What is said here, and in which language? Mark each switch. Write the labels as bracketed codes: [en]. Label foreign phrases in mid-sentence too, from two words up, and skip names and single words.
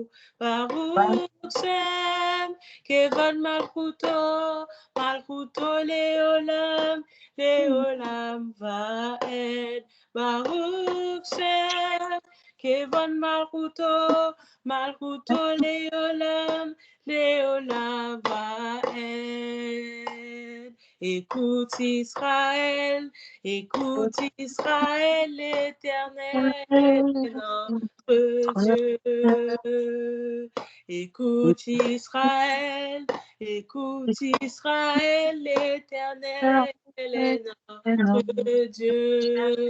[he] ברוך שם כבוד מלכותו מלכותו לעולם לעולם ועד. ברוך שם כבוד מלכותו מלכותו לעולם לעולם ועד. [fr] Écoute Israël, écoute Israël, l'Éternel est notre Dieu. Écoute Israël, écoute Israël, l'Éternel est notre Dieu.